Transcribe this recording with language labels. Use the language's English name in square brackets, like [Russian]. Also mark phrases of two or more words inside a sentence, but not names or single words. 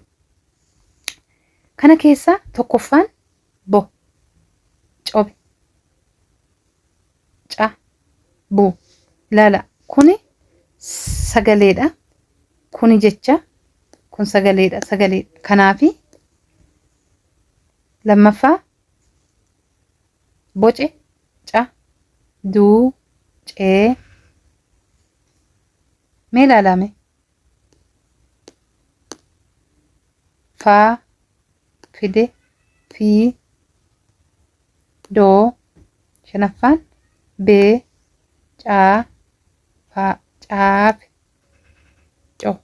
[Oromo] Kana keessaa tokkoffaan bo cobe ca bu laala kuni sagaleedha. Kuni jecha kun sagaleedha sagalee kanaafi lammaffaa boce ca du cee mee laalame fa fide fi do shanaffaan bee caa fa caaf co.